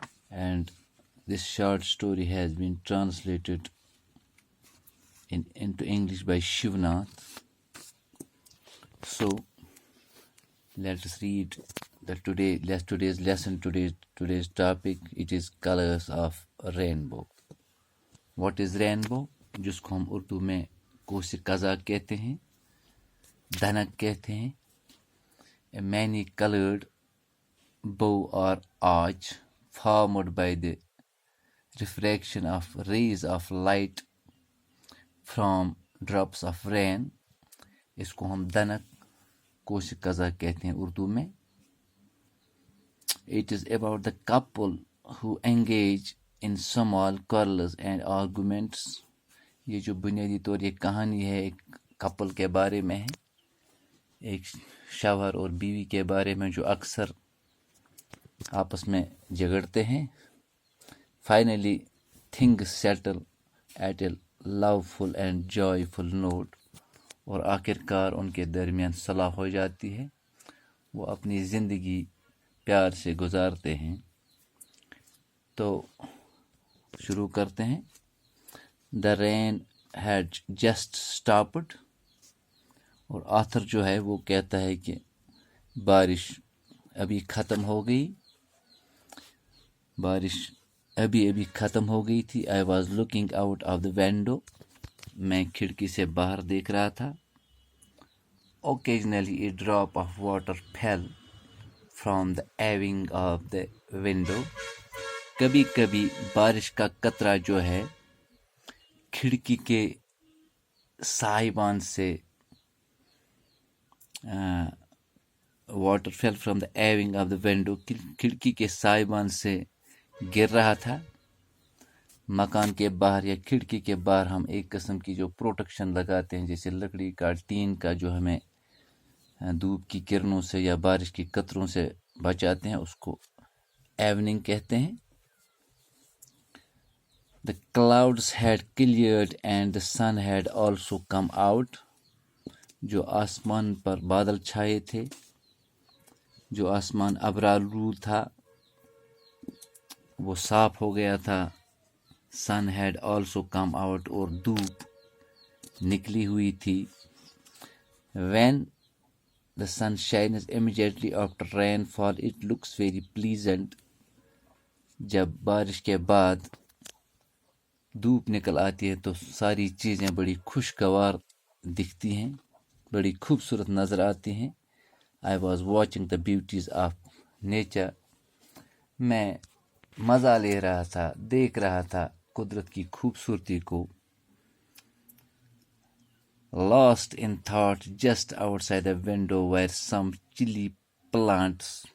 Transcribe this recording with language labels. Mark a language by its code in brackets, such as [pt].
[en] And this short story has been translated into English by Shivnath. So let us read today's lesson. Today's topic, it is colors of rainbow. What is rainbow? [ur] जिसको हम उर्दू में कोसी कज़ा कहते हैं, धनक कहते हैं. [en] A many colored bow or arch formed by the refraction of rays of light from drops of rain. [ur] इसको हम धनक कोसी कज़ा कहते हैं उर्दू में. [en] It is about the couple who engage in small quarrels and arguments. [ur] یہ جو بنیادی طور یہ کہانی ہے ایک کپل کے بارے میں ہے, ایک شوہر اور بیوی کے بارے میں جو اکثر آپس میں جھگڑتے ہیں. [en] Finally, things settle at a loveful and joyful note. [ur] اور آخرکار ان کے درمیان صلح ہو جاتی ہے, وہ اپنی زندگی پیار سے گزارتے ہیں. تو شروع کرتے ہیں. [en] The rain had just stopped. [ur] اور آتھر جو ہے وہ کہتا ہے کہ بارش ابھی ختم ہو گئی. بارش ابھی ختم ہو گئی تھی. [en] I was looking out of the window. [ur] میں کھڑکی سے باہر دیکھ رہا تھا. [en] Occasionally a drop of water fell from the awning of the window. [ur] کبھی کبھی بارش کا قطرہ جو ہے کھڑکی کے سائبان سے [en] water fell from the awning of the window. [ur] کھڑکی کے سائبان سے گر رہا تھا. مکان کے باہر یا کھڑکی کے باہر ہم ایک قسم کی جو پروٹیکشن لگاتے ہیں, جیسے لکڑی کا ٹین کا, جو ہمیں دھوپ کی کرنوں سے یا بارش کی قطروں سے بچاتے ہیں, اس کو ایوننگ کہتے ہیں. [en] The clouds had cleared and the sun had also come out. [ur] جو آسمان پر بادل چھائے تھے, جو آسمان ابرآلود تھا, وہ صاف ہو گیا تھا. [en] Sun had also come out, [ur] اور دھوپ نکلی ہوئی تھی. [en] When the sun shines immediately after rainfall, it looks very pleasant. [ur] جب بارش کے بعد دھوپ نکل آتی ہے تو ساری چیزیں بڑی خوشگوار دکھتی ہیں, بڑی خوبصورت نظر آتی ہیں. [en] I was watching the beauties of nature. [ur] میں مزہ لے رہا تھا, دیکھ رہا تھا قدرت کی خوبصورتی کو. [en] Lost in thought, just outside the window were some chilly plants.